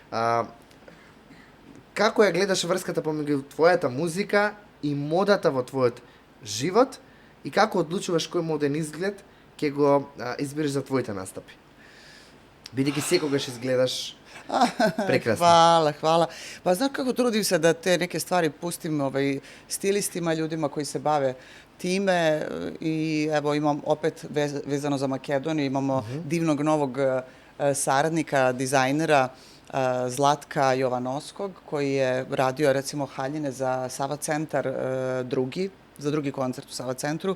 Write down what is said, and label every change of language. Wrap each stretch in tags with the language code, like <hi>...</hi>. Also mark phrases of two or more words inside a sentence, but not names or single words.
<mk>Како ја гледаш врската помеѓу твојата музика и модата во твојот живот и како одлучуваш кој моден изглед ќе го избереш за твоите настапи? Бидејќи секогаш изгледаш прекрасно.</mk> <sr>Hvala. Pa znaš kako trudim se da te neke stvari pustim stilistima, ljudima koji se bave time i evo imam opet vezano za Makedoniju, imamo divnog novog saradnika, dizajnera Zlatka Jovanovskog koji je radio recimo haljine za Sava centar za drugi koncert u Sava centru.</sr>